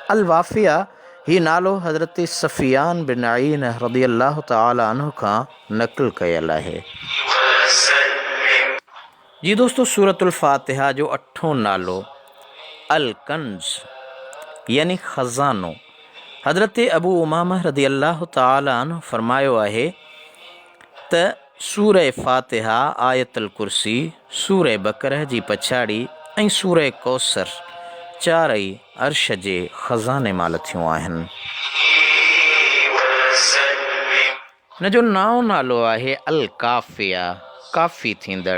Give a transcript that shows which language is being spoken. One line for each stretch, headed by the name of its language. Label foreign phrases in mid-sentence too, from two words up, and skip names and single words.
Sindhi: अल वाफ़िया ही नालो हज़रत सफ़ियान बिन अईन
Arabic: رضي الله تعالى عنه
Sindhi: खां नक़ल कयल आहे। जी दोस्तों, सूरतुल फ़ातिहा जो 8हों नालो अल कंज़, यानी ख़ज़ानो। हज़रत अबू उमामा
Arabic: رضي الله تعالى عنه
Sindhi: फरमायो आहे त सूरह फ़ातिहा, आयतुल कुर्सी, सूरह बकरह जी पछाड़ी ऐं सूरह कौसर चारई अर्श जे ख़ज़ाने मां लथियूं आहिनि। हिन जो 9हों नालो आहे अल काफ़िया, काफ़ी थींदड़।